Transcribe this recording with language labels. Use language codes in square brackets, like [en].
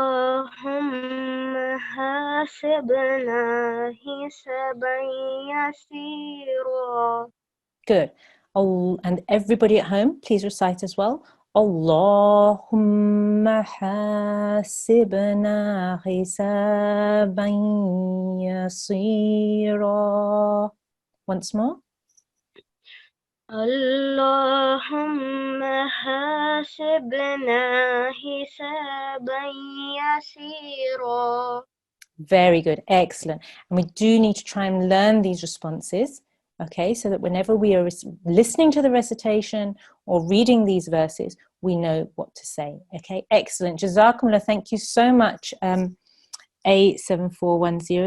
[ar] اللهم حاسبنا حسابا يسيرا. [en] Good. Oh, and everybody at home, please recite as well. [ar] Allahumma hasibna hisaban yasira. [en] Once more. [ar] اللهم حاسبنا حسابا يسيرا. [en] Very good. Excellent. And we do need to try and learn these responses, okay, so that whenever we are listening to the recitation or reading these verses, we know what to say. Okay, excellent. Jazakumullah. Thank you so much, A7410.